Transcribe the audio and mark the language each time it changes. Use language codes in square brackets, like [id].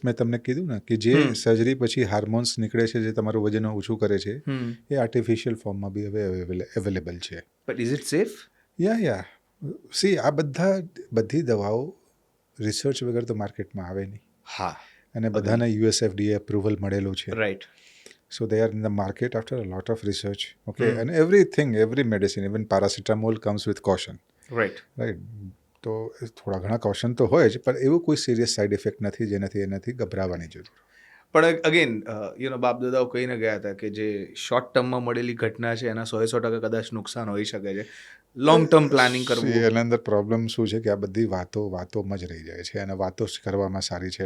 [gu] મેં તમને કીધું ને કે જે સર્જરી પછી હાર્મોન્સ નીકળે છે જે તમારું વજન ઓછું કરે છે, એ આર્ટિફિશિયલ ફોર્મમાં બી હવે અવેલેબલ છે. [en] But is it safe? [gu] Yeah C, આ બધી દવાઓ રિસર્ચ વગર તો માર્કેટમાં આવે નહીં. હા. અને બધાને યુએસએફડીએ અપ્રુવલ મળેલું છે. [en] Right. So they are in the market after a lot of research. Okay, and every medicine, even paracetamol comes with caution. Right. [gu] તો થોડા ઘણા કોશન તો હોય જ, પણ એવું કોઈ સિરિયસ સાઇડ ઇફેક્ટ નથી જેનાથી એનાથી ગભરાવાની જરૂર. પણ અગેન બાપ દાદાઓ કહીને ગયા હતા કે જે શોર્ટ ટર્મમાં મળેલી ઘટના છે એના 100% કદાચ નુકસાન હોઈ શકે છે. લોંગ ટર્મ પ્લાનિંગ કરવું. એના અંદર પ્રોબ્લેમ શું છે કે આ બધી વાતોમાં જ રહી જાય છે, અને વાતો જ કરવામાં સારી છે.